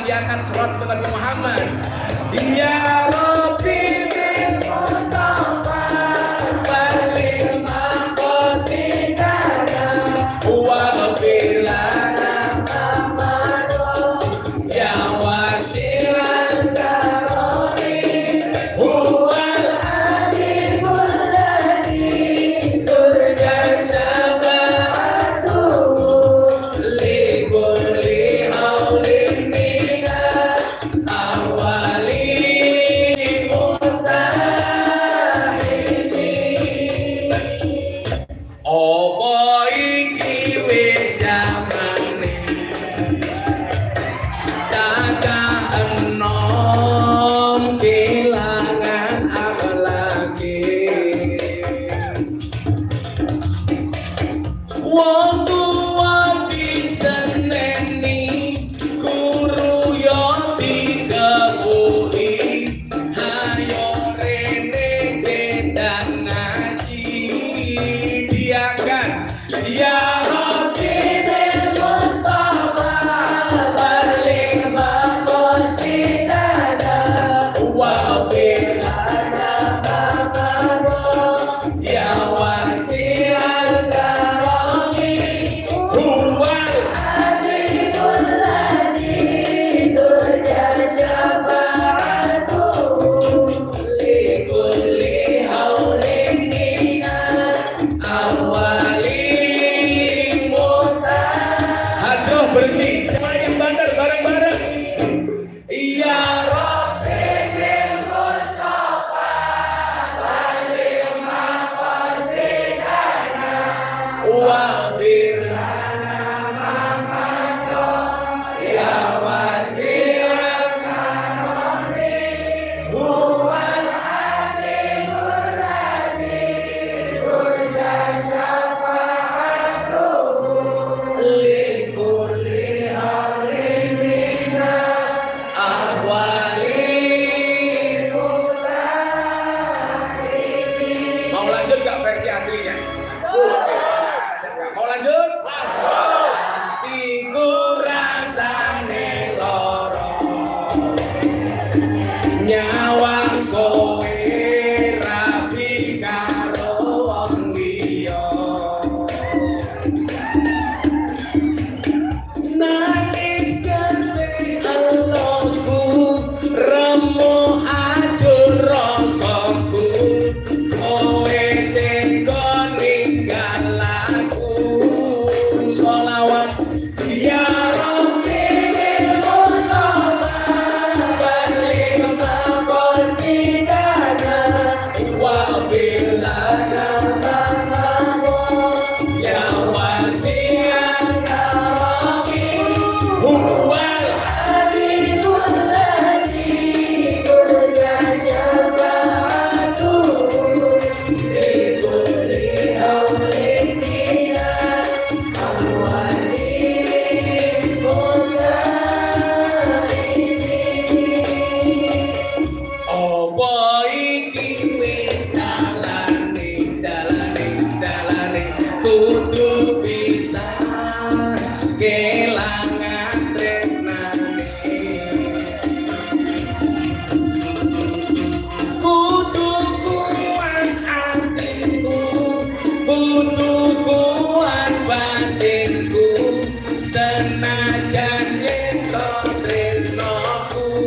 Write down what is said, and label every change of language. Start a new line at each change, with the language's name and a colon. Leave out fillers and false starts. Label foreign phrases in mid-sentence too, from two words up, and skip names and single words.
Indonesian: semangat sholat dengan Muhammad.
Arabic: يا ربِّ بالمصطفى بلّغ مقاصدنا واغفر لنا ما مضى يا واسع الكرم هو الحبيب الذي ترجى شفاعته لكل هول من الأهوال
Javanese: opo iki wis jamane cacah enom kelangan akhlake wong tuwa diseneni guru yo dikepuki hayo rene gendang ngaji diangkat
Arabic: يا ربِّ بالمصطفى بلّغ مقاصدنا واغفر لنا ما مضى يا واسع الكرم هو الحبيب الذي ترجى شفاعته لكل هول من الأهوال مقتحم.
Indonesian: Aduh berhenti semuanya bandar bareng-bareng.
Arabic: يا ربِّ بالمصطفى بلّغ مقاصدنا واغفر لنا ما مضى يا واسع الكرم هو الحبيب الذي ترجى شفاعته لكل هول من الأهوال مقتحم.
Indonesian: Mau lanjut gak versi aslinya? Mau lanjut?
Javanese: Iku rasane loro nyawang kowe rapi karo wong liya nangis gede Allahku remo ajur rasaku kowe teko ninggal aku
Arabic: sholawat يا ربِّ بالمصطفى بلّغ مقاصدنا واغفر لنا ما مضى يا واسع الكرم هو الحبيب الذي ترجى شفاعته لكل هول من الأهوال مقتحم.
Javanese: Opo iki wis dalane kudu bisa kelangan tresnane kudu kuat atiku kudu kuat batinku senajan yen so tresnaku